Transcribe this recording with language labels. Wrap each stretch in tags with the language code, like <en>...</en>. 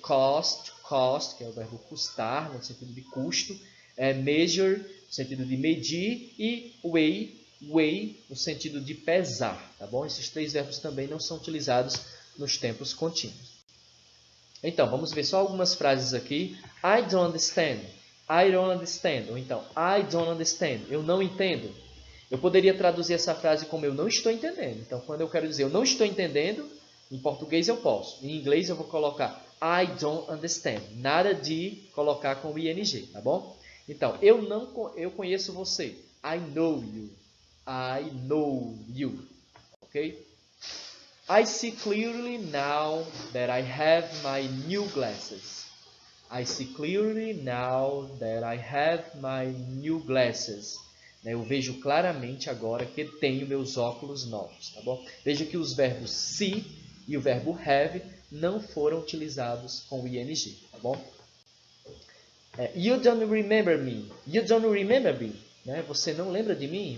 <pt>Cost, que é o verbo custar, no sentido de custo. Measure, no sentido de medir. E weigh, no sentido de pesar, tá bom? Esses três verbos também não são utilizados nos tempos contínuos. Então, vamos ver só algumas frases aqui.</pt> <en>I don't understand. I don't understand.</en> <pt>Ou então,</pt> <en>I don't understand.</en> <pt>Eu não entendo. Eu poderia traduzir essa frase como eu não estou entendendo. Então, quando eu quero dizer eu não estou entendendo, em português eu posso. Em inglês eu vou colocar</pt> <en>I don't understand.</en> <pt>Nada de colocar com ing, tá bom? Então, eu conheço você.</pt> <en>I know you. I know you. Ok? I see clearly now that I have my new glasses. I see clearly now that I have my new glasses.</en> <pt>Eu vejo claramente agora que tenho meus óculos novos, tá bom? Veja que os verbos see e o verbo have não foram utilizados com ing, tá bom?</pt> <en>You don't remember me. You don't remember me. Né?</en> <pt>Você não lembra de mim?</pt>